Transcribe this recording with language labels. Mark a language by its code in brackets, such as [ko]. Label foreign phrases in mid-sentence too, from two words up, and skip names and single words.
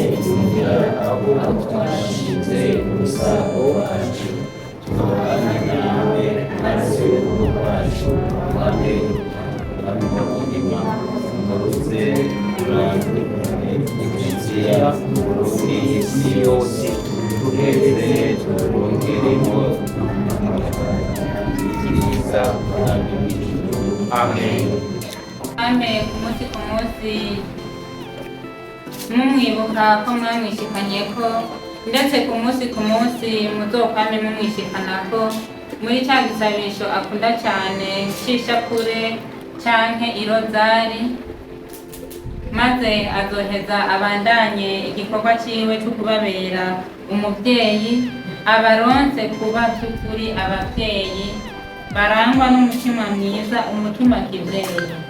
[rn] inzira aho twashinze umusaraba wacu tubana nawe maze urugo rwacu rwame umutima ugaruze urange ikiriziya muri iyi si yose tuheze turongeremo ibyiza amen. Amen. Ku munsi mumwibuka ko mwamwishikanye ko ndetse ku munsi muzokwame mumwishikana ko muri cya gisabisho akunda cyane cy'ishapure canke irozari maze azoheza abandanye igikorwa ciwe cyo kubabera umuvyeyi abaronse kuba by'ukuri abavyeyi barangwa n'umutima mwiza umutima kivyeyi